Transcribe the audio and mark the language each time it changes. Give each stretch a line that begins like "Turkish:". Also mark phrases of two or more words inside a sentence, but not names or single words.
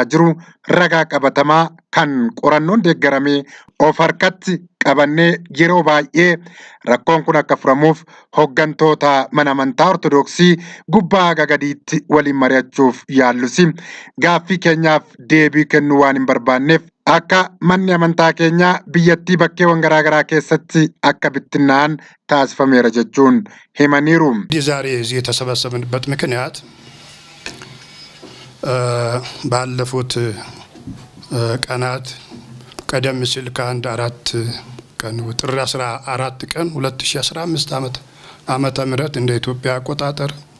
Oromo: jiru ragaa qabatamaa kan qorannoon deeggaramee of harkatti qabannee yeroo baay'ee rakkoon kun akka furamuuf hoggantoota mana amantaa Ortodoksii gubbaa haga gadiitti waliin mari'achuuf yaallusi gaaffii keenyaaf deebii kennuu waan hin barbaanneef akka manni amantaa keenyaa biyyattii bakkeewwan garaagaraa keessatti akka bittinnaa'an taasifameera jechuun himaniiru.
Amharic: ዛሬ እዚህ የተሰበሰብንበት ምክንያት ባለፉት ቀናት ቀደም ሲል ከአንድ 4 ቀን ጥር 14 ቀን 2015 ዓመተ ምህረት እንደ ኢትዮጵያ አቆጣጠር